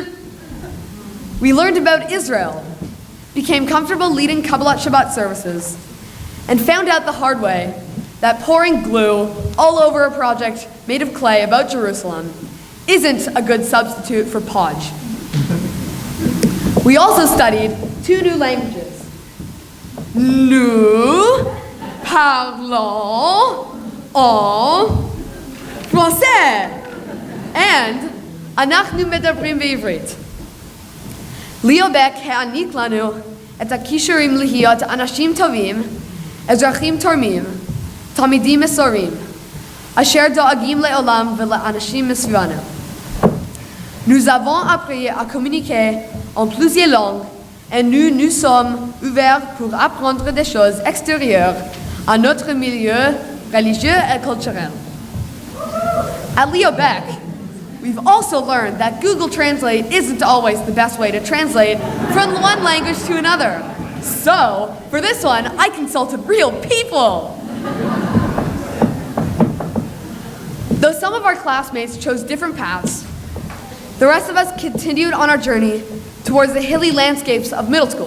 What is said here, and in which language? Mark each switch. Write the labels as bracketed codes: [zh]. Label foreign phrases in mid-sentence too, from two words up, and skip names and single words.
[en] We learned about Israel, became comfortable leading Kabbalat Shabbat services, and found out the hard way that pouring glue all over a project made of clay about Jerusalem isn't a good substitute for podge. We also studied 2 new languages. [fr] Nous parlons en français and [he] אנחנו מדברים בעברית. Leo Baeck העניק לנו את הכישורים להיות אנשים טובים, אזרחים תורמים, תלמידים מסורים, אשר דואגים לעולם ולאנשים מסביבנו. [fr] Nous avons appris à communiquer en plusieurs langues et nous nous sommes ouverts pour apprendre des choses extérieures à notre milieu religieux et culturel. [en] At Leo Baeck, we've also learned that Google Translate isn't always the best way to translate from one language to another. So, for this one, I consulted real people. Though some of our classmates chose different paths, the rest of us continued on our journey towards the hilly landscapes of middle school.